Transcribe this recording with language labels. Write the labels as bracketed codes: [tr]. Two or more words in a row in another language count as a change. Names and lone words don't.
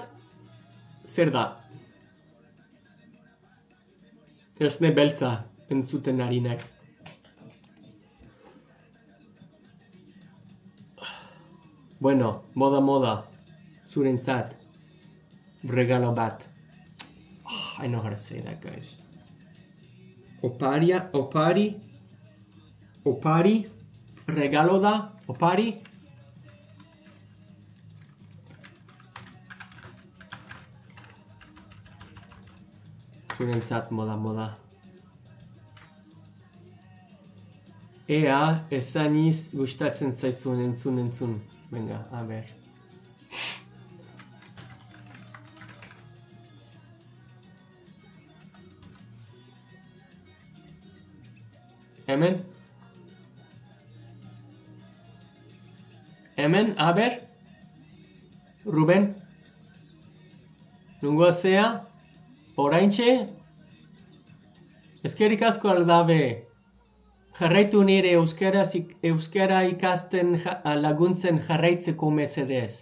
[eu] Zer da? Esne beltza entzuten ari naiz. Bueno, moda, zurentzat, regalo bat. [en] Oh, I know how to say that, guys. [eu] Opari, regalo da, opari. Zurentzat moda. Ea, esaniz gustatzen zaizun entzun. [es] Venga, a ver. Hemen, a ver. [eu] Ruben. Nungo zea. Oraintxe. Eskerrik asko aldabe. Jarraitu nire euskara ikasten laguntzen jarraitzeko mesedez.